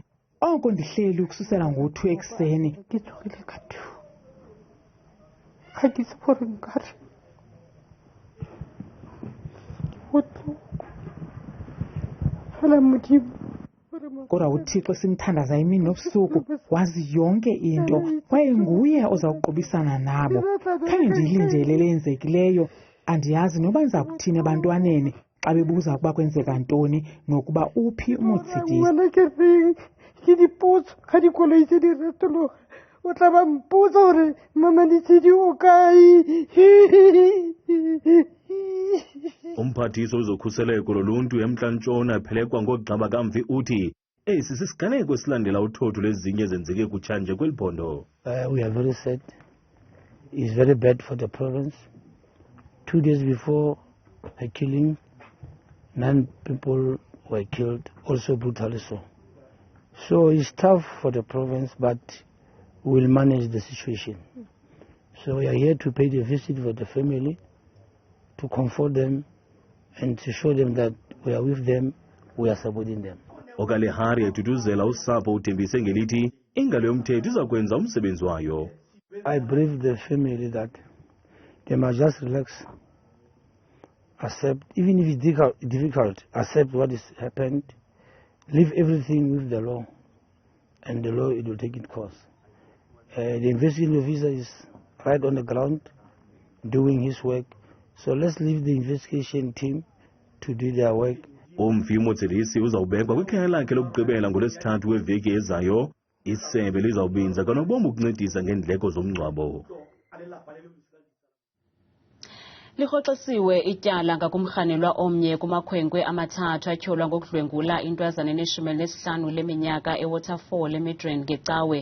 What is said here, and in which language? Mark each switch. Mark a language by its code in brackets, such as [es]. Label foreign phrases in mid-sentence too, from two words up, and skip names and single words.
[xh] Oko ndihleli ukususela ngo-2 ekuseni. Kodwa uThixo simthandaza imini nobusuku wazi yonke into, kwaye nguye oza kuqubisana nabo. Khange ndiyilindele lenzekileyo, andiyazi noba ndiza kuthini ebantwaneni xa bebuza ukuba kwenzeka ntoni nokuba uphi uMotsidisi. [tn] ke dipotso ga dikoloi tse di retologa o tla ba mpotsa gore mama ditshedi o kae. [xh] Umphathiswa wezokhuseleko loluntu eMntla-Ntshona Phelekwa ngoGxaba Kamfi uthi esi sisiganeko esilandela uthotho lwezinye ezenzeke kutshanje kweli phondo. [en] We are very sad. It's very bad for the province. 2 days before the killing, 9 people were killed, also brutally so. So it's tough for the province, but we'll manage the situation. So we are here to pay the visit for the family, to comfort them, and to show them that we are with them, we are supporting them. [xh] Okalehari etutuzela usapho uthembise ngelithi ingalo yomthetho iza kwenza umsebenzi wayo. [en] I briefed the family that they must just relax, accept, even if it's difficult, accept what has happened, leave everything with the law, and the law, it will take its course. The investigating officer is right on the ground, doing his work, so let's leave the investigation team to do their work. [xh] Umfi uMotselisi uzawubekwa kwikhaya lakhe lokugqibela ngolwesithathu weveki ezayo. Isebe lizawubinza kanobom ukuncedisa ngeendleko zomngcwabo. Lirhoxisiwe ityala ngakumrhanelwa omnye kumakhwenkwe amathathu atyholwa ngokudlwengula intwazana eneshumi leminyaka eWaterfall eMidrand ngecawe.